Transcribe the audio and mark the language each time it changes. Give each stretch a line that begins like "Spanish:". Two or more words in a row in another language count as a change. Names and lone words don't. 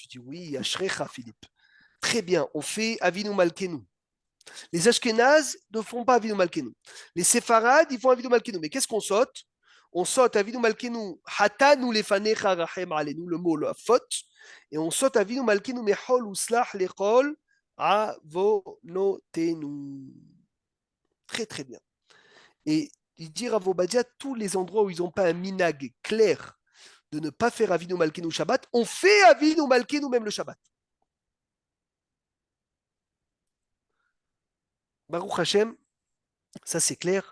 French: Tu dis oui, Ashrecha, Philippe. Très bien, on fait Avinu Malkenu. Les Ashkenazes ne font pas Avinu Malkenu. Les Séfarades, ils font Avinu Malkenu. Mais qu'est-ce qu'on saute? On saute
Hebrew: אבינו מלכנו, חטאנו לפניך רחם עלינו,
French: le mot, la faute, et on saute
Hebrew: אבינו מלכנו, מחול וסלח לכל עוונותינו.
French: Très très bien. Et il dit Rav Obadia, tous les endroits où ils n'ont pas un minag clair de ne pas faire Avinu Malkenu Shabbat, on fait Avinu Malkenu même le Shabbat.
Hebrew: ברוך השם,
French: ça c'est clair.